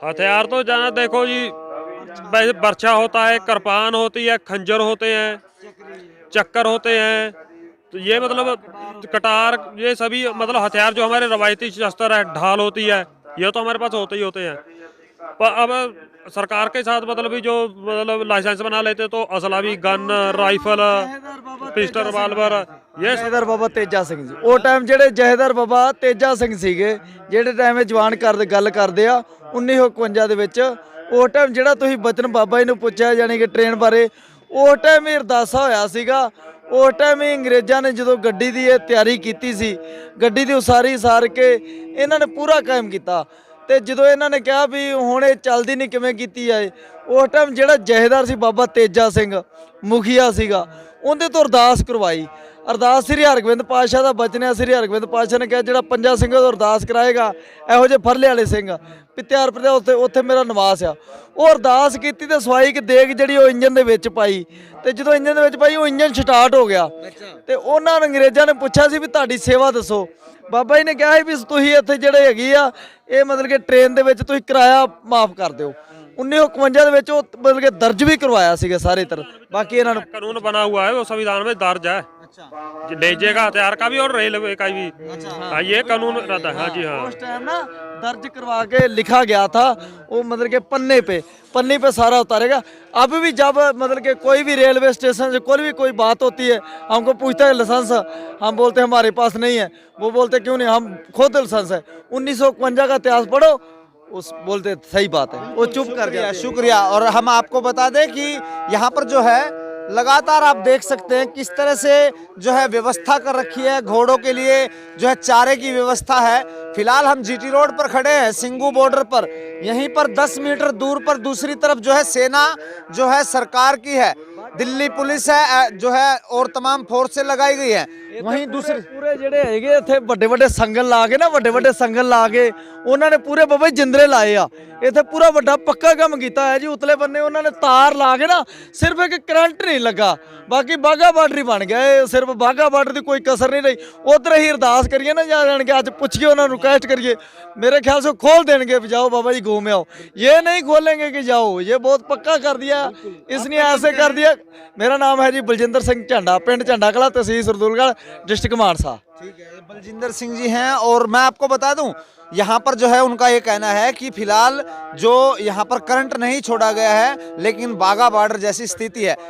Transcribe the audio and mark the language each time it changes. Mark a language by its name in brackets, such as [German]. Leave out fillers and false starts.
[Hindi] हथियार तो जाना देखो जी, बर्छा होता है, कृपान होती है, खंजर होते हैं, चक्कर होते हैं, तो ये मतलब कटार, ये सभी मतलब हथियार जो हमारे रवायती शस्त्र है, ढाल होती है, ये तो हमारे पास होते ही होते हैं। पर अब सरकार के साथ मतलब भी जो मतलब लाइसेंस बना लेते तो असला भी, गन, राइफल, पिस्टल, रिवाल्वर, ये [Punjabi] ਜਹੇਦਾਰ ਬਾਬਾ ਤੇਜਾ ਸਿੰਘ ਜੀ, ਉਹ ਟਾਈਮ ਜਿਹੜੇ ਜਹੇਦਾਰ ਬਾਬਾ ਤੇਜਾ ਸਿੰਘ ਸੀਗੇ, ਜਿਹੜੇ ਟਾਈਮ ਇਹ ਜਵਾਨ ਗੱਲ ਕਰਦੇ ਆ 1951 ਦੇ ਵਿੱਚ, ਉਹ ਟਾਈਮ ਜਿਹੜਾ ਤੁਸੀਂ ਬਚਨ ਬਾਬਾ ਜੀ ਨੂੰ ਪੁੱਛਿਆ ਜਾਨੀ ਕਿ ਟ੍ਰੇਨ ਬਾਰੇ, ਉਹ ਟਾਈਮ ਇਹ ਅਰਦਾਸਾ ਹੋਇਆ ਸੀਗਾ। ਉਸ ਟਾਈਮ ਹੀ ਅੰਗਰੇਜ਼ਾਂ ਨੇ ਜਦੋਂ ਗੱਡੀ ਦੀ ਇਹ ਤਿਆਰੀ ਕੀਤੀ ਸੀ, ਗੱਡੀ ਦੀ ਉਸਾਰੀ ਸਾਰ ਕੇ ਇਹਨਾਂ ਨੇ ਪੂਰਾ ਕਾਇਮ ਕੀਤਾ। ਤੇ ਜਦੋਂ ਇਹਨਾਂ ਨੇ ਕਿਹਾ ਵੀ ਹੁਣ ਇਹ ਚੱਲਦੀ ਨਹੀਂ, ਕਿਵੇਂ ਕੀਤੀ ਜਾਏ, ਉਸ ਟਾਈਮ ਜਿਹੜਾ ਜਹੇਦਾਰ ਸੀ ਬਾਬਾ ਤੇਜਾ ਸਿੰਘ ਮੁਖੀਆ ਸੀਗਾ, ਉਹਦੇ ਤੋਂ ਅਰਦਾਸ ਕਰਵਾਈ। ਅਰਦਾਸ ਸ੍ਰੀ ਹਰਗੋਬਿੰਦ ਪਾਤਸ਼ਾਹ ਦਾ ਬਚਨ ਹੈ। ਸ੍ਰੀ ਹਰਗੋਬਿੰਦ ਪਾਤਸ਼ਾਹ ਨੇ ਕਿਹਾ ਜਿਹੜਾ ਪੰਜਾਂ ਸਿੰਘਾਂ ਤੋਂ ਅਰਦਾਸ ਕਰਾਏਗਾ, ਇਹੋ ਜਿਹੇ ਫਰਲੇ ਵਾਲੇ ਸਿੰਘ ਪਿੱਤਿਆਰ ਪ੍ਰਜਾ ਉੱਥੇ ਮੇਰਾ ਨਿਵਾਸ ਆ। ਉਹ ਅਰਦਾਸ ਕੀਤੀ ਤੇ ਸਵਾਈ ਕਿ ਦੇਗ ਜਿਹੜੀ ਉਹ ਇੰਜਨ ਦੇ ਵਿੱਚ ਪਾਈ, ਤੇ ਜਦੋਂ ਇੰਜਨ ਦੇ ਵਿੱਚ ਪਾਈ ਉਹ ਇੰਜਨ ਸਟਾਰਟ ਹੋ ਗਿਆ। ਤੇ ਉਹਨਾਂ ਨੂੰ ਅੰਗਰੇਜ਼ਾਂ ਨੇ ਪੁੱਛਿਆ ਸੀ ਵੀ ਤੁਹਾਡੀ ਸੇਵਾ ਦੱਸੋ। ਬਾਬਾ ਜੀ ਨੇ ਕਿਹਾ ਸੀ ਵੀ ਤੁਸੀਂ ਇੱਥੇ ਜਿਹੜੇ ਹੈਗੀ ਆ, ਇਹ ਮਤਲਬ ਕਿ ਟ੍ਰੇਨ ਦੇ ਵਿੱਚ ਤੁਸੀਂ ਕਿਰਾਇਆ ਮਾਫ ਕਰ ਦਿਓ। 1951 ਦੇ ਵਿੱਚ ਉਹ ਮਤਲਬ ਕਿ ਦਰਜ ਵੀ ਕਰਵਾਇਆ ਸੀਗਾ ਸਾਰੇ ਤਰ੍ਹਾਂ। ਬਾਕੀ ਇਹਨਾਂ ਨੂੰ [Hindi] कानून बना हुआ है, वो संविधान में दर्ज है। नेजे का, हथियार का भी और रेलवे का भी। हाँ, ये कानून रहता है। हाँ जी हाँ। उस टाइम ना दर्ज करवा के लिखा गया था, वो मतलब के पन्ने पे सारा उतारेगा। अब भी जब मतलब कि कोई भी रेलवे स्टेशन से कोई बात होती है, हमको पूछता है लाइसेंस, हम बोलते हैं हमारे पास नहीं है। वो बोलते क्यों नहीं, हम खुद लाइसेंस है। 1951 का इतिहास पढ़ो, उस बोलते सही बात है, वो चुप कर गया। शुक्रिया। और हम आपको बता दें कि यहाँ पर जो है लगातार आप देख सकते हैं किस तरह से जो है व्यवस्था कर रखी है। घोड़ों के लिए जो है चारे की व्यवस्था है। फिलहाल हम जीटी रोड पर खड़े हैं, सिंगू बॉर्डर पर। यहीं पर 10 मीटर दूर पर दूसरी तरफ जो है सेना जो है सरकार की है, दिल्ली पुलिस है जो है, और तमाम फोर्सें लगाई गई है। वहीं दूसरे [Punjabi] ਪੂਰੇ ਜਿਹੜੇ ਹੈਗੇ ਇੱਥੇ ਵੱਡੇ ਵੱਡੇ ਸੰਗਲ ਲਾ ਕੇ ਨਾ, ਵੱਡੇ ਵੱਡੇ ਸੰਗਲ ਲਾ ਕੇ ਉਹਨਾਂ ਨੇ ਪੂਰੇ ਬਾਬਾ ਜੀ ਜਿੰਦਰੇ ਲਾਏ ਆ। ਇੱਥੇ ਪੂਰਾ ਵੱਡਾ ਪੱਕਾ ਕੰਮ ਕੀਤਾ ਹੈ ਜੀ। ਉਤਲੇ ਬੰਨੇ ਉਹਨਾਂ ਨੇ ਤਾਰ ਲਾ ਕੇ ਨਾ, ਸਿਰਫ ਇੱਕ ਕਰੰਟ ਨਹੀਂ ਲੱਗਾ, ਬਾਕੀ ਬਾਗਾ ਬਾਰਡਰ ਹੀ ਬਣ ਗਿਆ। ਇਹ ਸਿਰਫ ਬਾਗਾ ਬਾਰਡਰ ਦੀ ਕੋਈ ਕਸਰ ਨਹੀਂ ਰਹੀ। ਉਧਰ ਹੀ ਅਰਦਾਸ ਕਰੀਏ ਨਾ ਜਾਣ ਕੇ, ਅੱਜ ਪੁੱਛੀਏ ਉਹਨਾਂ ਨੂੰ, ਰਿਕੁਐਸਟ ਕਰੀਏ, [Hindi] मेरे ख्याल से खोल देंगे, जाओ बाबा जी घूम आओ। ये नहीं खोलेंगे कि जाओ, ये बहुत पक्का कर दिया, इसने ऐसे कर दिया। मेरा नाम है जी बलजिंदर सिंह झंडा, पिंड झंडा कला, तहसील सरदूलगढ़, डिस्ट्रिक्ट मानसा। ठीक है, बलजिंदर सिंह जी हैं। और मैं आपको बता दूं, यहाँ पर जो है उनका ये कहना है कि फिलहाल जो यहाँ पर करंट नहीं छोड़ा गया है, लेकिन बागा बॉर्डर जैसी स्थिति है।